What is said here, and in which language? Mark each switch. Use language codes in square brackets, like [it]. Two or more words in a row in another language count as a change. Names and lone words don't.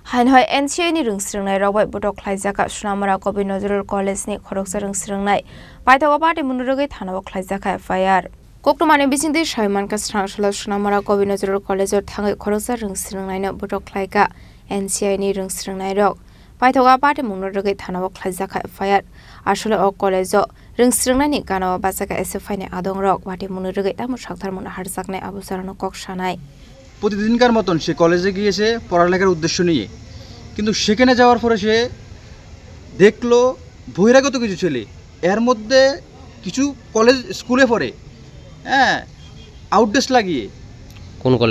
[brx] हाइनहाय NCI नि रोंस्रोंनाय रावबाय बडक ख्लाइजाका सुनामरा कवि नजरुल कलेजनि खरगसा रोंस्रोंनाय बायथावा पार्टी मुनुरगै थानाव ख्लाइजाका FIR कोक्टमानि बिसिंदि साइमानका स्रांसला सुनामरा कवि नजरुल कलेज थाङै खरगसा रोंस्रोंनायनो बडक ख्लाइगा NCI नि रोंस्रोंनाय रग बायथावा पार्टी मुनुरगै थानाव ख्लाइजाका FIR आसले अ कलेज रोंस्रोंनायनि गानावा बासाका SFI नि आदं रग पार्टी मुनुरगै तामु साक्थार मुन हारजाकनाय आबुसारानो ककसानाय [bn] প্রতিদিনকার মতন সে কলেজে গিয়েছে পড়ালেখার উদ্দেশ্য নিয়ে, কিন্তু সেখানে যাওয়ার পরে সে দেখলো বহিরাগত কিছু ছেলে এর মধ্যে কিছু কলেজ স্কুলে পড়ে, হ্যাঁ, আউটড্রেস লাগিয়ে। কোন কলেজ?